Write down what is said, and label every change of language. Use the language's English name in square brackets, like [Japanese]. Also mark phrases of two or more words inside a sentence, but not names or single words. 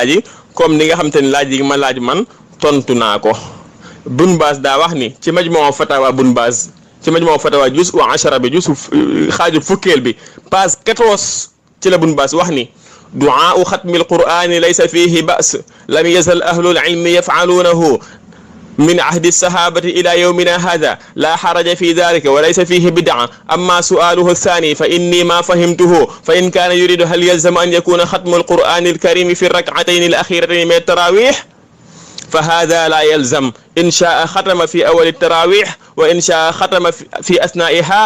[Wolof] laaj yi comme ni nga xam te ne laaj yi ma laaj man tontu naa ko Bun Baas daa wax ni ci [Arabic] مجموع فتاوى [Wolof] Bun Baas ci [Arabic] مجموع فتاوى [Wolof] juz wa 10 bi juz xaaju fukkeel bi page 14 ci la Bun Baas wax ni [Arabic] دعاء ختم القرآن ليس فيه بأس لم يزل أهل العلم يفعلونه من عهد الصحابة إلى يومنا هذا لا حرج في ذلك وليس فيه بدعة. أما سؤاله الثاني فإني ما فهمته، فإن كان يريد هل يلزم أن يكون ختم القرآن الكريم في الركعتين الأخيرتين من التراويح؟ فهذا لا يلزم، إن شاء ختم في أول التراويح وإن شاء ختم في أثنائها.